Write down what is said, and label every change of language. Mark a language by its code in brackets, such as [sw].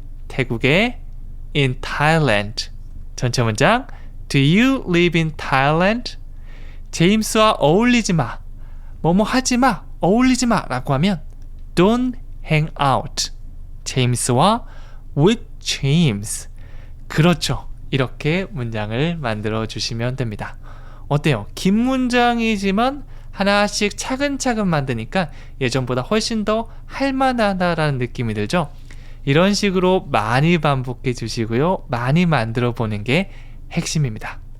[ko] 태국에 [en] in Thailand. [ko] 전체 문장 [en] Do you live in Thailand? [ko] 제임스와 어울리지 마. 뭐뭐 하지 마. 어울리지 마 라고 하면 [en] Don't hang out. [ko] 제임스와 [en] with James. [ko] 그렇죠. 이렇게 문장을 만들어 주시면 됩니다. 어때요? 긴 문장이지만 하나씩 차근차근 만드니까 예전보다 훨씬 더 할만하다라는 느낌이 들죠? 이런 식으로 많이 반복해 주시고요. 많이 만들어 보는 게 핵심입니다.